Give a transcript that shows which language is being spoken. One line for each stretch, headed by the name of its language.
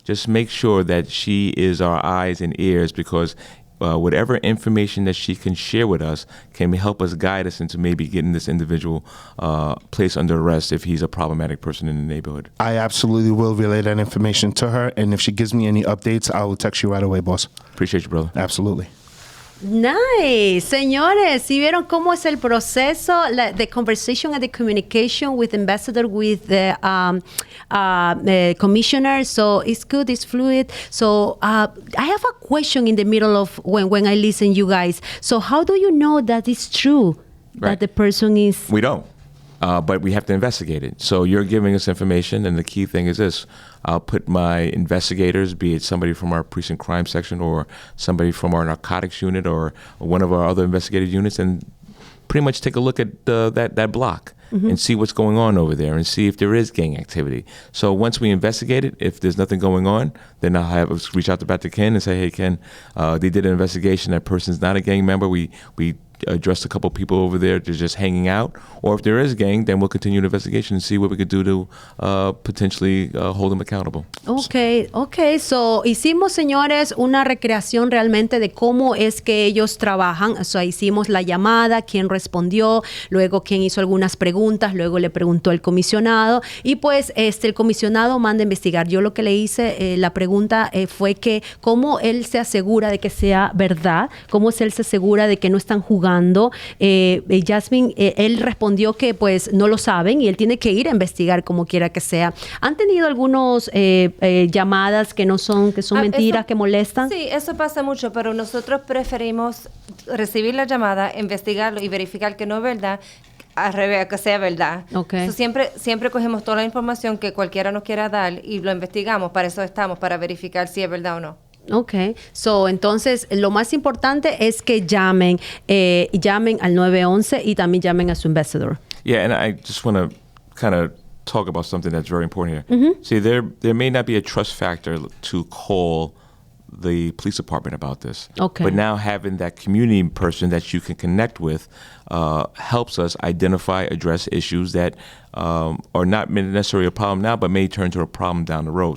English: just make sure that she is our eyes and ears, because whatever information that she can share with us can help us guide us into maybe getting this individual placed under arrest if he's a problematic person in the neighborhood. I absolutely will relay that information to her, and if she gives me any updates, I will text you right away, boss. Appreciate you, brother. Absolutely. Nice.
Spanish: Señores, ¿sí vieron cómo es el proceso?
English: The conversation and the communication with ambassador, with the commissioner. So it's good, it's fluid. So I have a question in the middle of when I listen you guys. So how do you know that it's true that the person is... We don't. But we have to investigate it. So you're giving us information, and the key thing is this. I'll put my investigators, be it somebody from our precinct crime section or somebody from our narcotics unit or one of our other investigative units, and pretty much take a look at that block and see what's going on over there and see if there is gang activity. So once we investigate it, if there's nothing going on, then I'll have us reach out to Ken and say, hey, Ken, they did an investigation. That person's not a gang member. We addressed a couple people over there. They're just hanging out. Or if there is gang, then we'll continue the investigation and see what we could do to potentially hold them accountable. Okay.
Spanish: So, hicimos, señores, una recreación realmente de cómo es que ellos trabajan. O sea, hicimos la llamada, quién respondió, luego quién hizo algunas preguntas, luego le preguntó el comisionado y pues el comisionado manda a investigar. Yo lo que le hice, la pregunta fue que cómo él se asegura de que sea verdad, cómo él se asegura de que no están jugando. Jasmine, él respondió que pues no lo saben y él tiene que ir a investigar como quiera que sea. ¿Han tenido algunos llamadas que son mentiras, que molestan? Sí, eso pasa mucho, pero nosotros preferimos recibir la llamada, investigarlo y verificar que no es verdad, al revés, que sea verdad. Okay. So, siempre cogemos toda la información que cualquiera nos quiera dar y lo investigamos. Para eso estamos, para verificar si es verdad o no. Okay, so entonces lo más importante es que llamen al 911 y también llamen a su ambassador.
English: Yeah, and I just want to kind of talk about something that's very important here. See, there may not be a trust factor to call the police department about this. Okay. But now having that community person that you can connect with helps us identify, address issues that are not necessarily a problem now, but may turn to a problem down the road.